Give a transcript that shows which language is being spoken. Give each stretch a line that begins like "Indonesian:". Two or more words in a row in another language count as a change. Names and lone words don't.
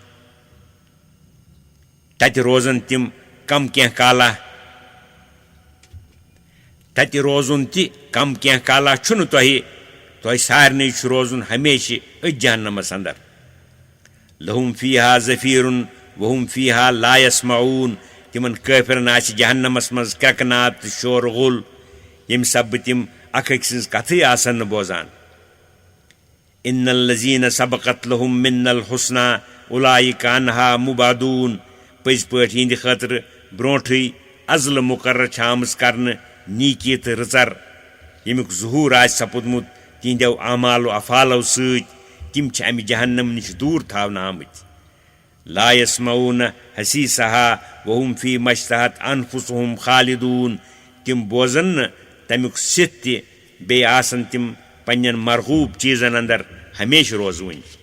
Kashmiri: تتہِ روزن تِم کم کینٛہہ کالا تتہِ روزُن تہِ کم کینٛہہ کالا چھُنہٕ تۄہہِ سارنٕے چھُ روزُن ہمیشہِ أتھۍ جہنمس اندر
Arabic: لہم فیہا زفیرٌ وہم فیہا لا
Kashmiri: یسمعون تِمن کٲفرن آسہِ جہنمس منٛز کرٛٮ۪کہٕ ناد تہٕ شور غُل ییٚمہِ سببہٕ تِم اکھ أکۍ سٕنٛز کتھٕے آسن نہٕ بوزان
Arabic: ان الذین سبقت لہم منا الحسنى اولئک عنہا مبعدون
Kashmiri: پٔزۍ پٲٹھۍ یِہنٛدِ خٲطرٕ برونٛٹھٕے عزلہٕ مقرر چھِ آمٕژ کرنہٕ نیٖکی تہٕ رٕژر ییٚمیُک ظہوٗر آسہِ سپُدمُت تِہنٛدیو اعمال و افعالو سۭتۍ تِم چھِ امہِ جہنم نِش دوٗر تھاونہٕ آمٕتۍ
Arabic: لا یسمعون حسیٖسہا وہم فی مشتہت انفسہم خالدون
Kashmiri: تِم بوزن نہٕ تمیُک سِتھ تہِ بیٚیہِ آسن تِم پننٮ۪ن مرغوٗب چیٖزن اندر ہمیشہِ روزوٕنۍ